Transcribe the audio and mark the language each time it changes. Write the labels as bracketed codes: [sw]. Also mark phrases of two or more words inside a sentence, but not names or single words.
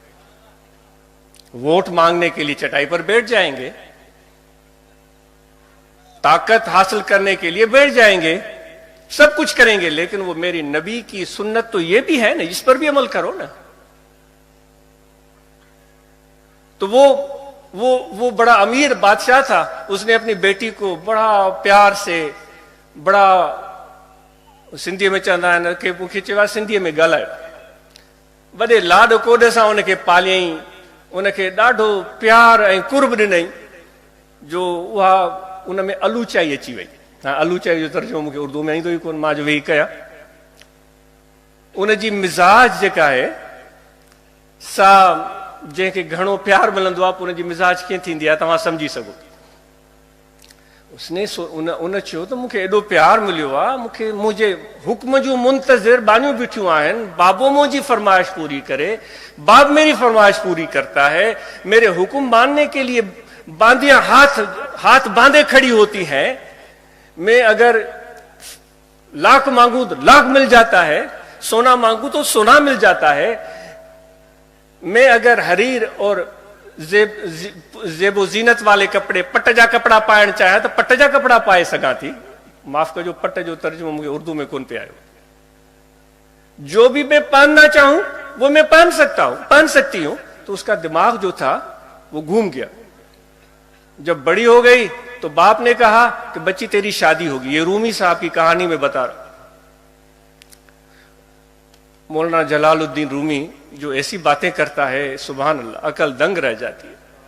[ur] ووٹ مانگنے کے لیے چٹائی پر بیٹھ جائیں گے، طاقت حاصل کرنے کے لیے بیٹھ جائیں گے، سب کچھ کریں گے، لیکن وہ میری نبی کی سنت تو یہ بھی ہے نا، اس پر بھی عمل کرو نا. تو وہ بڑا امیر بادشاہ تھا، اس نے اپنی بیٹی کو بڑا پیار سے، بڑا سندھی میں [sd] چوندھا آहिनि کہ मूंखे चयो सिंधीअ में ॻाल्हायो، वॾे लाड कोड सां उनखे पालियईं، उनखे ॾाढो प्यार ऐं कुर्ब ॾिनई, जो उहा उन में अलूचाई अची वई. अलूचाई जो तर्जुमो मूंखे उर्दू में ईंदो ई कोन, मां जो वेही कयां. उनजी मिज़ाज जेका आहे सा जंहिंखे घणो प्यार मिलंदो आहे, पोइ उनजी मिज़ाज कीअं थींदी आहे तव्हां सम्झी सघो. उन चयो त मूंखे एॾो प्यार मिलियो आहे, मूंखे मुंहिंजे हुक्म जूं मुंतज़िर बानियूं बीठियूं आहिनि, बाबो मुंहिंजी फरमाइश पूरी करे, [ur] باپ میری فرمائش پوری کرتا ہے، میرے حکم ماننے کے لیے باندیاں ہاتھ باندھے کھڑی ہوتی ہیں. میں اگر لاکھ مانگوں تو لاکھ مل جاتا ہے، سونا مانگوں تو سونا مل جاتا ہے. میں اگر حریر اور زیبو زینت والے کپڑے, [sd] पट जा कपड़ा पाइण चाहियां तो पट जा कपड़ा पाए सघां थी. माफ कजो, पट जो तर्जुमो [ur] مجھے اردو میں [sd] कौन पे आयो. [ur] جو بھی میں پہننا چاہوں وہ میں پہن سکتی ہوں. تو اس کا دماغ جو تھا وہ گھوم گیا۔ جب بڑی ہو گئی تو باپ نے کہا کہ بچی تیری شادی ہوگی. یہ رومی صاحب کی کہانی میں بتا رہا۔ مولانا جلال الدین رومی جو ایسی باتیں کرتا ہے، سبحان اللہ، عقل دنگ رہ جاتی ہے.